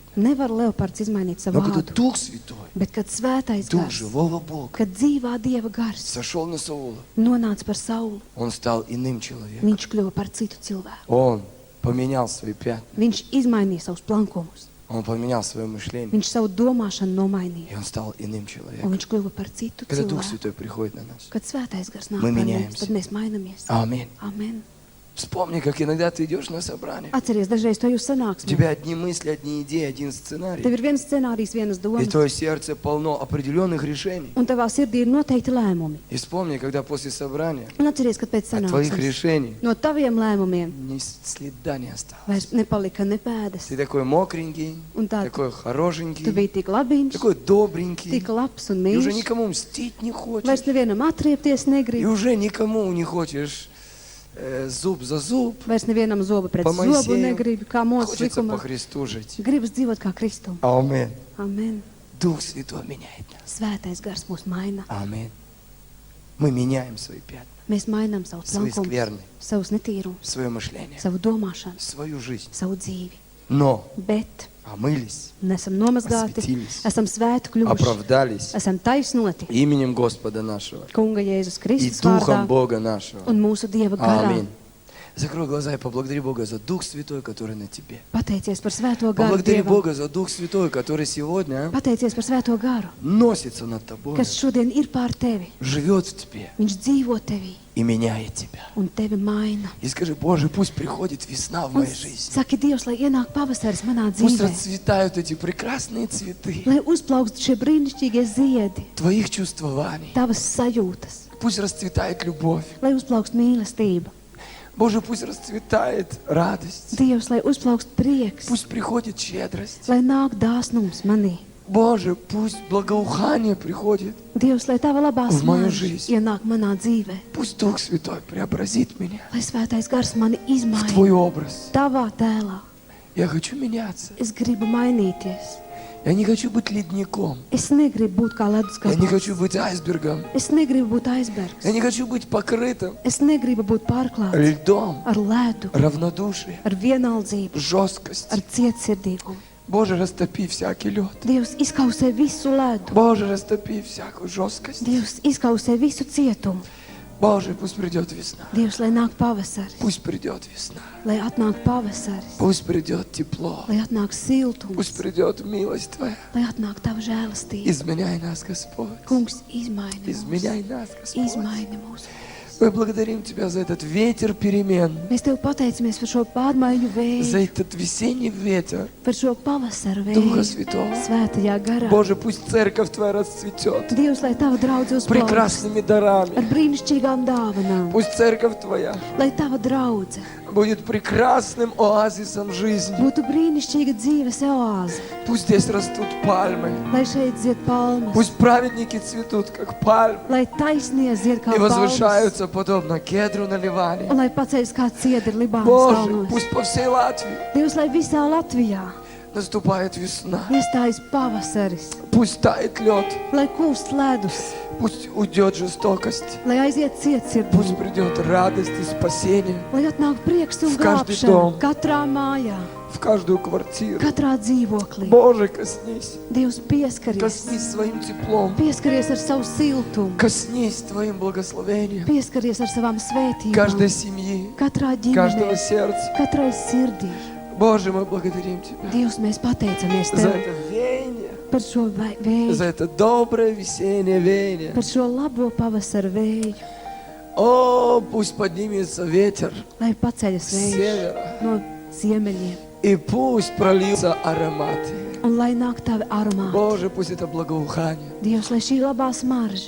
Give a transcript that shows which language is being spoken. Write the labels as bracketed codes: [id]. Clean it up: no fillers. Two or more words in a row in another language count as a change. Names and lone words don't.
[lv] Nevar leopards izmainīt savu [ru] Но когда [lv] vārdu. [ru] Дух Святой, [lv] Bet, kad svētais [ru] Дух [lv] gars, [ru] живого Бога, [lv] kad dzīvā Dieva gars [ru] сошел на Саула, [lv] nonāca par Saulu, [ru] он стал иным человеком. [lv] viņš kļuva par citu cilvēku. [ru] Он поменял свои пятна, [lv] Viņš izmainīja savus plankumus, [ru] он поменял свое мышление, [lv] viņš savu domāšanu [ru] и [lv] nomainīja, [ru] он стал иным [lv] un [ru] человеком. [lv] viņš kļuva par citu [ru] Когда Дух [lv] cilvēku. [ru] Святой приходит на нас. [lv] Kad svētais gars nāk [ru] Мы [lv] par mums, [ru] меняемся. [lv] tad mēs mainamies. [ru] Аминь. [lv] Amen. [ru] Вспомни, как иногда ты идешь на собрание. [lv] Atceries, dažreiz to jūs [ru] У [lv] sanāksmē. [ru] тебя одни мысли, одни идеи, один [lv] Tev [ru] сценарий. [lv] ir viens scenārijs, vienas [ru] И [lv] domas, [ru] твое сердце полно определенных решений. [lv] un tavā sirdī ir noteikti lēmumi. [ru] И вспомни, когда после собрания [lv] Un atceries, kad pēc [ru] от твоих [lv] sanāksmes [ru] решений [lv] no taviem lēmumiem [ru] ни следа не осталось. [lv] vairs nepalika ne pēdas. [ru] Ты такой мокренький, [lv] Un tā [ru] такой [lv] tu [ru] хорошенький, [lv] biji tik labiņš, [ru] такой добренький. [lv] tik labs un [ru] И уже [lv] mīļš. [ru] никому мстить не хочешь. [lv] Vairs nevienam atriepties [ru] И [lv] negribi. [ru] уже никому не хочешь зуб за зуб. [lv] Vairs nevienam zobu pret [ru] По [lv] zobu [ru] Моисею. [lv] negribi, kā mūsu [ru] Хочется по [lv] likumā. [ru] Христу жить. [lv] Gribas dzīvot kā Kristum. [ru] Аминь. [lv] Amen. [ru] Дух Святой меняет нас. [lv] Svētais gars mūs maina. [ru] Аминь. Мы меняем свои пятна, [lv] Mēs mainām savus [ru] свои [lv] plankumus, [ru] скверны, [lv] savus netīrumus, [ru] свое мышление, [lv] savu domāšanu, [ru] свою жизнь. [lv] savu dzīvi. [ru] Но [lv] Bet [ru] омылись, [lv] nesam nomazgāti, [ru] Осветились. [lv] esam svēti kļuvuši, [ru] оправдались [lv] esam taisnoti [ru] именем Господа нашего [lv] Kunga Jēzus [ru] и [lv] Kristus [ru] Духом [lv] vārdā [ru] Бога нашего. [lv] un mūsu Dieva garā. [ru] Аминь. Закрой глаза и поблагодари Бога за Дух Святой, который на тебе. [lv] Pateicies par svēto garu [ru] Поблагодари [lv] Dievam. [ru] Бога за Дух Святой, который сегодня [lv] Pateicies par svēto garu, [ru] носится над тобой, [lv] kas šodien ir pār tevi. [ru] живет в тебе [lv] Viņš dzīvo tevī [ru] и меняет тебя. [lv] un tevi maina. [ru] И скажи: Боже, пусть приходит весна в [lv] Un [ru] моей жизни. [lv] saki, Dievs, lai ienāk pavasaris manā [ru] Пусть [lv] dzīvē, [ru] расцветают эти прекрасные цветы [lv] lai uzplaukst šie brīnišķīgie ziedi, [ru] твоих чувствований. [lv] tavas sajūtas, [ru] Пусть расцветает любовь. [lv] lai uzplaukst mīlestība. [ru] Боже, пусть расцветает радость. [lv] Dievs, lai uzplaukst prieks, [ru] Пусть приходит щедрость. [lv] lai nāk dāsnums manī. [ru] Боже, пусть благоухание приходит. [lv] Dievs, lai tava labā Uz manu smarža [ru] жизнь. [lv] ienāk manā dzīvē, [ru] Пусть Дух Святой преобразит меня [lv] lai svētais gars mani [ru] в [lv] izmaina [ru] Твой образ. [lv] tavā tēlā. [ru] Я хочу меняться. [lv] Es gribu mainīties. [ru] Я не хочу быть ледником. [lv] Es negribu būt kā [ru] Я не [lv] leduskapis. [ru] хочу быть айсбергом. [lv] Es negribu būt aizbergs. [ru] Я не хочу быть покрытым [lv] Es negribu būt pārklāts [ru] льдом, [lv] ar ledu, [ru] равнодушием, [lv] ar vienaldzību, [ru] жесткостью. [lv] ar cietsirdīgumu. [ru] Боже, растопи всякий лед. [lv] Dievs izkausē visu ledu. [ru] Боже, растопи всякую жесткость. [lv] Dievs izkausē visu cietumu. [ru] Боже, пусть придет весна. [lv] Dievs, lai nāk pavasaris, [ru] Пусть придет весна. [lv] lai atnāk pavasaris, [ru] Пусть придет тепло. [lv] lai atnāk siltums, [ru] Пусть придет милость Твоя. [lv] lai atnāk tava žēlastība. [ru] Изменяй нас, Господь. [lv] Kungs, izmaini mūs, [ru] Изменяй нас, Господь. [lv] izmaini mūs. [ru] Мы благодарим Тебя за этот ветер перемен, [lv] Mēs Tev pateicamies par šo pārmaiņu [ru] за [lv] vēju, [ru] этот весенний ветер [lv] par šo pavasaru [ru] Духа [lv] vēju, [ru] Святого. [lv] svētajā garā. [ru] Боже, пусть церковь Твоя расцветет [lv] Dievs, lai tava draudze uzplaukst [ru] прекрасными дарами. [lv] ar brīnišķīgām dāvanām, [ru] Пусть церковь Твоя [lv] lai tava draudze [ru] будет прекрасным оазисом жизни. [lv] būtu brīnišķīga dzīves oāze, [ru] Пусть здесь растут пальмы. [lv] lai šeit zied palmas, [ru] Пусть праведники цветут, как пальмы, [lv] lai taisnie zied kā [ru] и [lv] palmas, [ru] возвышаются подобно кедру на Ливане. [lv] un lai paceļas kā ciedri Libānas [ru] Боже, [lv] kalnos. [ru] пусть по всей Латвии [lv] Dievs, lai visā Latvijā [ru] наступает весна. [lv] iestājas pavasaris, [ru] Пусть tает лед. [lv] lai kūst ledus, [ru] Пусть уйдет жестокость. [lv] lai aiziet [ru] Пусть [lv] cietsirdība, [ru] придет радость и спасение [lv] lai atnāk prieks un [ru] В каждый [lv] glābšana [ru] дом. [lv] katrā mājā, [ru] в каждую квартиру. [lv] katrā dzīvoklī. [ru] Боже, коснись. [lv] Dievs, pieskaries, [ru] Коснись своим теплом. [lv] pieskaries ar savu siltumu, [ru] Коснись Твоим благословением. [lv] pieskaries ar savām svētībām, [ru] Каждой семьи, [lv] katrā [ru] каждого [lv] ģimenē, [ru] сердца. [lv] katrai sirdī. [ru] Боже, мы благодарим Тебя [lv] Dievs, mēs pateicamies [ru] за [lv] Tev [ru] это веяние, [lv] par šo vēju, [ru] за это доброе весеннее веяние. [lv] par šo labo pavasaru vēju, [ru] О, пусть поднимется ветер [lv] lai paceļas [ru] с [lv] vējš [ru] севера, [lv] no ziemeļiem, [ru] и пусть прольются ароматы. [lv] un lai nāk tavi aromāti. [ru] Боже, пусть это благоухание [lv] Dievs, lai šī labā smarža